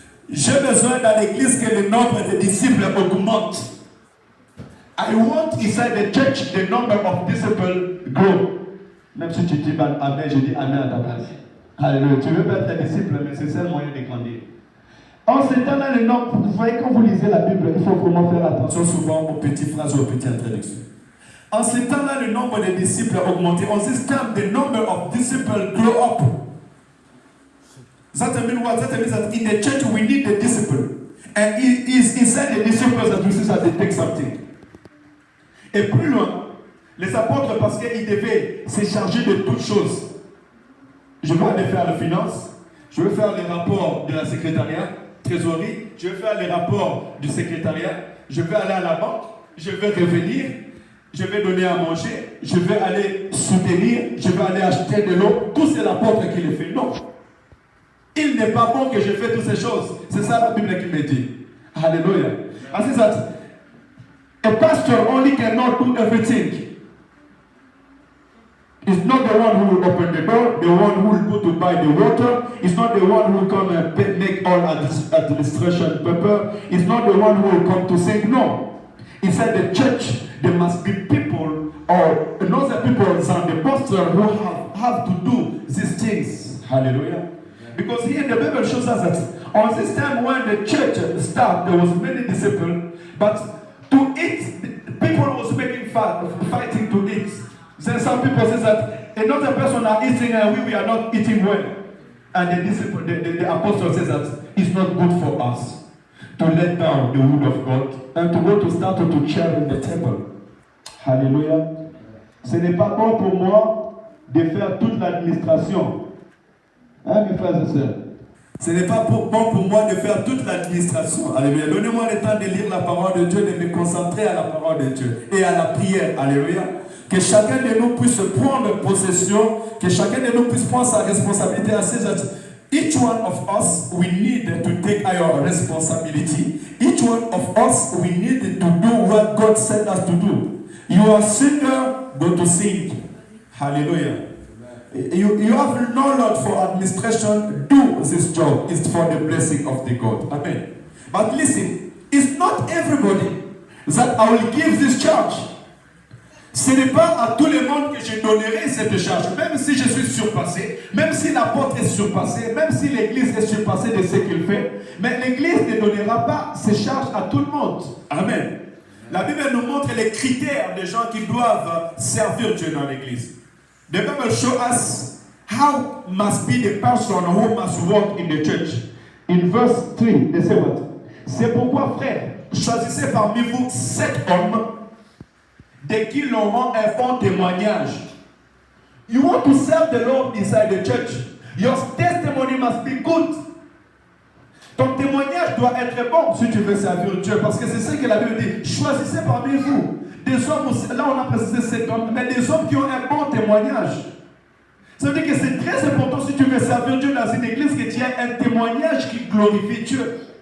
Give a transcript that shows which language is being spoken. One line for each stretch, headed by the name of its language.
French: J'ai besoin dans l'église que le nombre de disciples augmente.
English: I want inside the church the number of disciples grow.
French: Même si tu dis amen, je dis amen à ta place. Alléluia. Tu veux pas être disciple, mais c'est ça le moyen de grandir. En ce temps-là, le nombre, vous voyez, quand vous lisez la Bible, il faut vraiment faire attention souvent aux petites phrases ou aux petites introductions. En ce temps-là, le nombre de disciples a augmenté.
English: On this time, the number of disciples grow up. That means what? That means that in the church we need the discipline. And it is inside the disciples that we see that they take something.
French: Et plus loin, les apôtres, parce qu'ils devaient se charger de toutes choses. Je vais aller faire les finances, je vais faire les rapports de la secrétariat, trésorerie, je vais faire les rapports du secrétariat, je vais aller à la banque, je vais revenir, je vais donner à manger, je vais aller soutenir, je vais aller acheter de l'eau. Tout c'est l'apôtre qui le fait. Non. Il n'est pas bon que je fasse toutes ces choses. C'est ça la Bible qui me dit. Alléluia.
English: I say that a pastor only cannot do everything. He's not the one who will open the door, the one who will go to buy the water. He's not the one who will come and make all administration paper. He's not the one who will come to sing. No. Inside the church, there must be people or another people and the pastor who have to do these things. Hallelujah. Because here the Bible shows us that on this time when the church started, there was many disciples, but to eat, people was making fighting to eat. Then some people say that another person are eating and we are not eating well. And the disciple, the apostle says that it's not good for us to let down the word of God and to go to start to share in the table. Hallelujah.
French: Ce n'est pas bon pour moi de faire toute l'administration. Hein, mes frères et sœurs? Ce n'est pas bon pour moi de faire toute l'administration. Alléluia. Donnez-moi le temps de lire la parole de Dieu, de me concentrer à la parole de Dieu et à la prière. Alléluia. Que chacun de nous puisse prendre possession, que chacun de nous puisse prendre sa responsabilité.
English: I say that each one of us, we need to take our responsibility. Each one of us, we need to do what God sent us to do. You are a singer, go to sing. Hallelujah. You have knowledge for administration, do this job. It's for the blessing of the God. Amen. But listen, it's not everybody that I will give this charge.
French: Ce n'est pas à tout le monde que je donnerai cette charge. Même si je suis surpassé, même si l'apôtre est surpassé, même si l'église est surpassée de ce qu'il fait, mais l'église ne donnera pas ces charges à tout le monde. Amen. La Bible nous montre les critères des gens qui doivent servir Dieu dans l'église.
English: The Bible shows us how must be the person who must work in the church. In verse 3, they say what?
French: C'est pourquoi, frères, choisissez parmi vous 7 hommes de qui l'on rend un bon témoignage.
English: You want to serve the Lord inside the church. Your testimony must be good.
French: Ton témoignage doit être bon si tu veux servir Dieu. Parce que c'est ce que la Bible dit. Choisissez parmi vous des hommes, là on a précisé 7 hommes, mais des hommes qui ont un bon témoignage. Ça veut dire que c'est très important si tu veux servir Dieu dans une église que tu aies un témoignage qui glorifie Dieu.